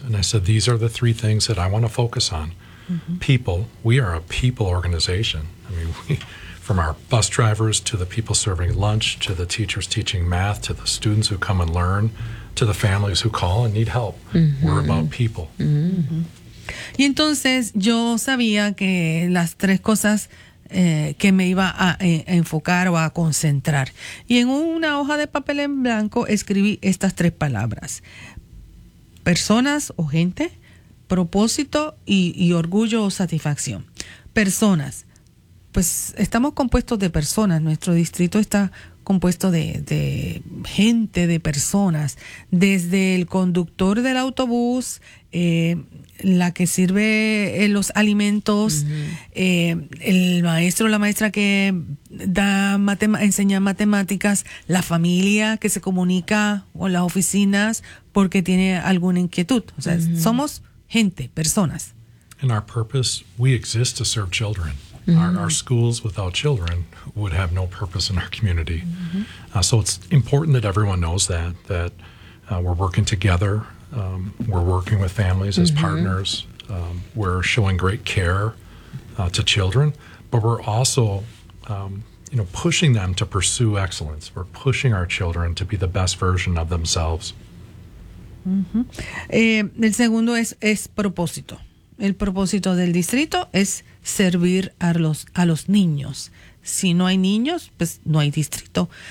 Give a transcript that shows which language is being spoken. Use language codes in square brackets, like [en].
[en] And I said, these are the three things that I want to focus on. Mm-hmm. People, we are a people organization. I mean, from our bus drivers to the people serving lunch, to the teachers teaching math, to the students who come and learn, to the families who call and need help. Mm-hmm. We're about people. [es] Mm-hmm. Y entonces yo sabía que las tres cosas que me iba a enfocar o a concentrar. Y en una hoja de papel en blanco escribí estas tres palabras. Personas o gente, propósito y orgullo o satisfacción. Personas. Pues estamos compuestos de personas. Nuestro distrito está compuesto de gente, de personas. Desde el conductor del autobús, la que sirve los alimentos, uh-huh. El maestro o la maestra que enseña matemáticas, la familia que se comunica o las oficinas porque tiene alguna inquietud. O sea, uh-huh. somos gente, personas. [en] And our purpose, we exist to serve children. Uh-huh. Our schools without children would have no purpose in our community. Uh-huh. So it's important that everyone knows that we're working together. We're working with families as partners. We're showing great care to children, but we're also, pushing them to pursue excellence. We're pushing our children to be the best version of themselves. [es] Mm-hmm. El segundo es propósito. El propósito del distrito es servir a los niños. Si no hay niños, pues no hay distrito.